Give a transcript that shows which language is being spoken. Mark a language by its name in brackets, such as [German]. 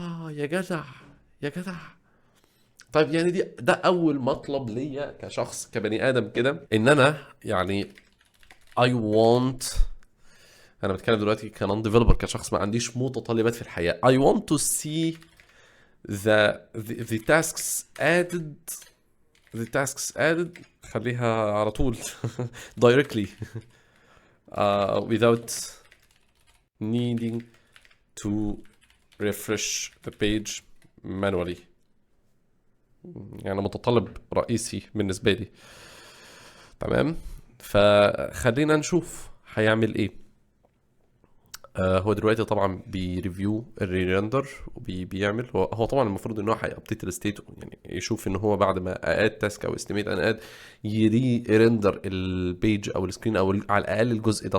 [Arabic] يا جدع يا جدع. طيب يعني ده اول مطلب ليا كشخص كبني ادم كده، ان انا يعني [English] I want، [Arabic] انا بتكلم دلوقتي كنون ديفلوبر، كشخص ما عنديش متطلبات في الحياه. [English] I want to see the tasks added. the tasks added [Arabic] خليها على طول [English] directly without needing to refresh the page manually. [Arabic] يعني متطلب رئيسي بالنسبة لي. تمام. فخلينا نشوف هيعمل ايه. هو دلوقتي طبعا بيريفيو الريندر وبيعمل هو طبعا المفروض ان هو هيابديت الستيت، يعني يشوف ان هو بعد ما اد تاسك او استيميت ان اد يري ريندر البيج او السكرين او على الاقل الجزء ده.